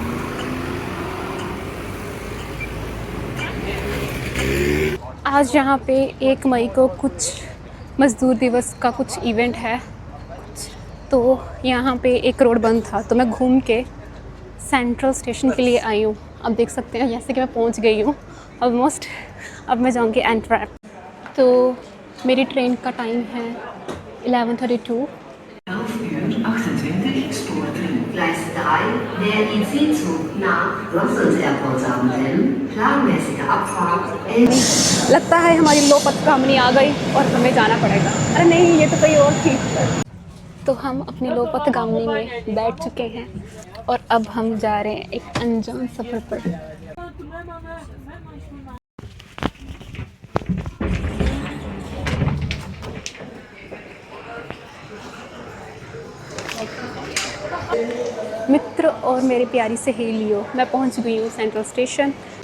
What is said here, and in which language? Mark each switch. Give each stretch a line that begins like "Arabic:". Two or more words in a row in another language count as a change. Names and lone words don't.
Hindi: आज यहाँ पे 1 मई को कुछ मज़दूर दिवस का कुछ इवेंट है, तो यहाँ पे एक रोड बंद था, तो मैं घूम के सेंट्रल स्टेशन के लिए आई हूँ। अब देख सकते हैं जैसे कि मैं पहुँच गई हूँ ऑलमोस्ट। अब मैं जाऊँगी एंटवर्प। तो मेरी ट्रेन का टाइम है 11:32।
German: Gleis 3, der IC-Zug nach Brussels Airport Southampton, planmäßige Abfahrt
Hindi: लगता है हमारी लोपत गामनी आ गई और हमें जाना पड़ेगा। अरे नहीं, ये तो कोई और थी। तो हम अपनी लोपत गामनी में बैठ चुके हैं और अब हम जा रहे हैं एक अनजान सफ़र पर। मित्र और मेरी प्यारी सहेलियों, मैं पहुंच गई हूँ सेंट्रल स्टेशन।